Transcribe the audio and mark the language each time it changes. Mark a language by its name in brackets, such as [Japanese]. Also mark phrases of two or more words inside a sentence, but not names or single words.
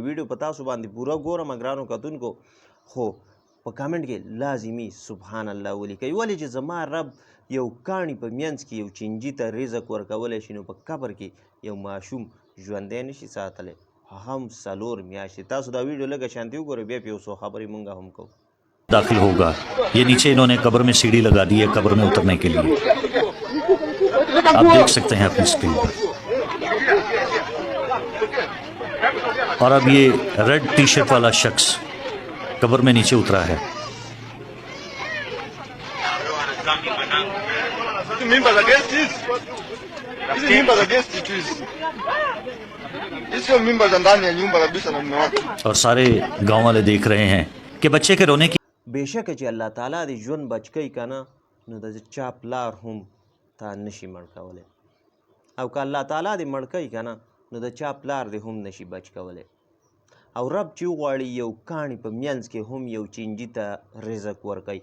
[Pashto] ویډیو په تاسو باندې پوره ګورم ګرانو کتونکو، خو په کامنټ کې لازمي [Arabic] سبحان الله [Pashto] ولیکئ. ولې چې زما رب یو کاڼي په منځ کې یو چینجي ته رزق ورکولی شي، نو په قبر کې یو ماشوم ژوندی نشي ساتلی، هم 4 میاشتې. تاسو دا ویډیو لږه شانتي وګورئ، بیا پې یو څو خبرې مونږ هم کوو. [Urdu] داخل ہوگا. یہ نیچے انہوں نے قبر میں سیڑھی لگا دی ہے قبر میں اترنے کے لیے، آپ دیکھ سکتے ہیں اپنی سکرین پر. اور اب یہ [English] red T-shirt [Urdu] والا شخص قبر میں نیچے اترا ہے. اور سارے گاؤں والے دیکھ رہے ہیں کہ بچے کے رونے کی [Pashto] بېشکه چې الله تعالی دې ژوند بچ کوي که نه، نو د چا پلار هم تا نشي مړ کولی، او که الله تعالی دې مړ کوي که نه، نو د چا پلار دې هم نشي بچ کولی. او رب چې وغواړي یو کاڼي په منځ کې هم یو چینجي ته رزق ورکوي.